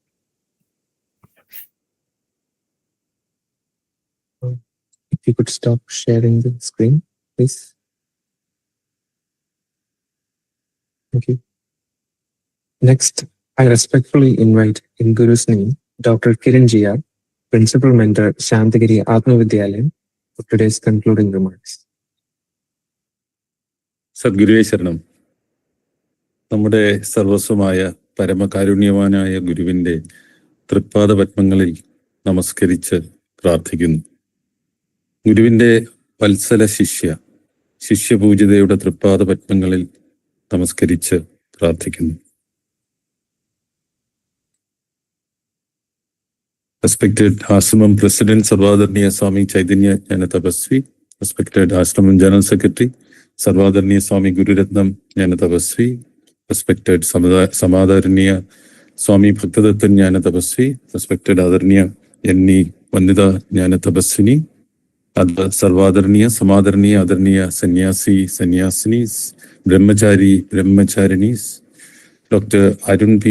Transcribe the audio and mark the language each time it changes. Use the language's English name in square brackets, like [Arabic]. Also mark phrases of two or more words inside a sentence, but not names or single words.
[English] If you could stop sharing the screen, please. Thank you. Next, I respectfully invite, in Guru's name, Dr. Kiran Jia, Principal Mentor, Santhigiri Atma Vidyalayam, for today's concluding remarks. [Malayalam] സദ്ഗുരുവേ ശരണം. നമ്മുടെ സർവസ്വമായ പരമകാരുണ്യവാനായ ഗുരുവിൻ്റെ തൃപ്പാദപത്മങ്ങളിൽ നമസ്കരിച്ച് പ്രാർത്ഥിക്കുന്നു. ഗുരുവിൻ്റെ വത്സല ശിഷ്യപൂജിതയുടെ തൃപ്പാദപത്മങ്ങളിൽ നമസ്കരിച്ച് പ്രാർത്ഥിക്കുന്നു. [English] Respected Ashramam President Sarvadharniya Swami Chaitanya Jnana Thapaswi, respected Ashramam General Secretary Sarvadharniya Swami Gururatnam Jnana Thapaswi, respected Samadharniya Swami Bhaktadathan Jnana Thapaswi, respected Adharniya Yanni Vandita Jnana Thapaswini, other Sarvadharniya, Samadharniya, Adharniya Sannyasinis, Brahmacharinis, Dr. Arun P.